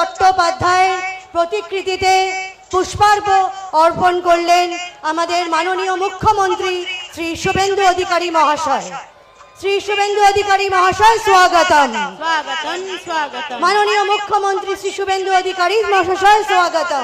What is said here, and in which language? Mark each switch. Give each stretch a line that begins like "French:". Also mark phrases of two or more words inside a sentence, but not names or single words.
Bangla: বন্দ্যোপাধ্যায়ের প্রতিকৃতিতে পুষ্পার্ঘ অর্পণ করলেন আমাদের মাননীয় মুখ্যমন্ত্রী শ্রী শুভেন্দু অধিকারী মহাশয়। শ্রী শুভেন্দু অধিকারী মহাশয় স্বাগতম। স্বাগতম স্বাগতম মাননীয় মুখ্যমন্ত্রী শ্রী শুভেন্দু অধিকারী মহাশয় স্বাগতম।